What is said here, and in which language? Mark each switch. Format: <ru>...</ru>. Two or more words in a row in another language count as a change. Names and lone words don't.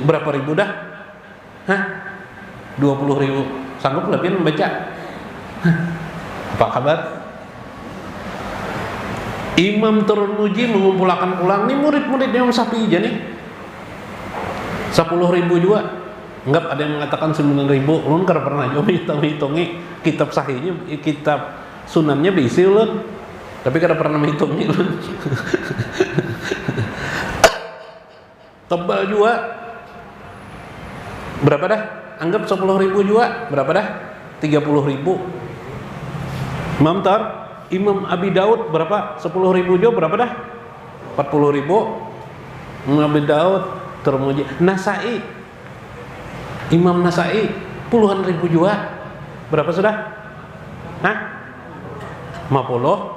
<id>Berapa ribu dah? 20 ribu. Sanggup lebih membaca? Apa kabar? Imam Tirmidzi mengumpulkan pulang nih murid-murid Imam Syafi'i aja nih 10 ribu juga. Enggak, ada yang mengatakan 9 ribu.</id> <bjn>Ulun kada pernah juga hitung-hitungi kitab sahihnya, kitab sunannya berisi ulun. Tapi kada pernah menghitungnya ulun. Tebal juga.</bjn> <id>Berapa dah? Anggap 10 ribu juga. Berapa dah? 30 ribu. Imam Abi Daud berapa? 10 ribu juga berapa dah? 40 ribu. Imam Abi Daud, Tirmidzi, Nasai. Imam Nasai puluhan ribu juga. Berapa sudah? 50.</id>